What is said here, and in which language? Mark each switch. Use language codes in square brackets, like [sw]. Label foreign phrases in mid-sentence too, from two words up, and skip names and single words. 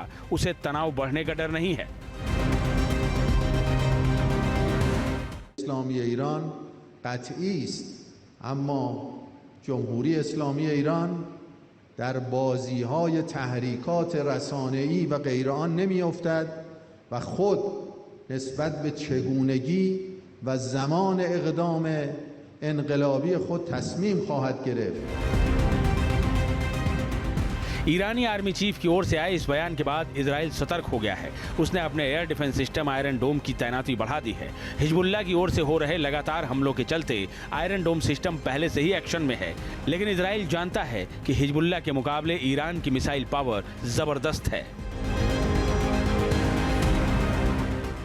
[hi] उसे तनाव बढ़ने का डर नहीं है। [fa] اسلامی ایران قطعی است، اما جمهوری اسلامی ایران در بازی‌های تحریکات رسانه‌ای و غیر آن نمی‌افتد و خود نسبت به چگونگی و زمان اقدام انقلابی خود تصمیم خواهد گرفت। [hi] ईरानी [en] army chief [hi] की ओर से आए इस बयान के बाद इजराइल सतर्क हो गया है। उसने अपने [en] air defense system [hi] आयरन डोम की तैनाती बढ़ा दी है। हिजबुल्लाह की ओर से हो रहे लगातार हमलों के चलते आयरन डोम सिस्टम पहले से ही एक्शन में है, लेकिन इजराइल जानता है कि हिजबुल्लाह के मुकाबले ईरान की [en] missile power [hi] जबरदस्त है।